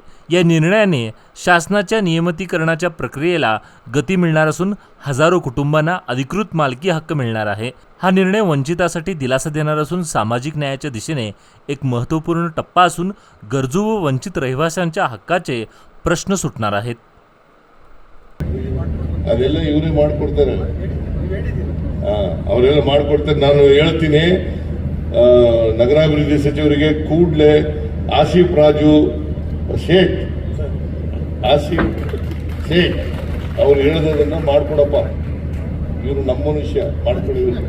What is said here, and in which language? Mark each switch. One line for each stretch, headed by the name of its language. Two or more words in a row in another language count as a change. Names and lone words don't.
Marathi: या निर्णयाने शासनाच्या नियमितीकरणाच्या प्रक्रियेला गती मिळणार असून हजारो कुटुंबांना अधिकृत मालकी हक्क मिळणार आहे। हा निर्णय वंचितासाठी दिलासा देणार असून सामाजिक न्यायाच्या दिशेने एक महत्त्वपूर्ण टप्पा असून गरजू व वंचित रहिवाशांच्या हक्काचे प्रश्न सुटणार आहेत।
Kannada: ಅದೆಲ್ಲ ಇವರೇ ಮಾಡ್ಕೊಡ್ತಾರೆ ಅವರೆಲ್ಲ ಮಾಡ್ಕೊಡ್ತಾರೆ। ನಾನು ಹೇಳ್ತೀನಿ ನಗರಾಭಿವೃದ್ಧಿ ಸಚಿವರಿಗೆ ಕೂಡಲೇ ಆಸಿಫ್ ರಾಜು ಶೇಖ್ ಅವ್ರು ಹೇಳೋದನ್ನ ಮಾಡ್ಕೊಡಪ್ಪ, ಇವರು ನಮ್ಮ ಮನುಷ್ಯ ಮಾಡ್ಕೊಡಿ।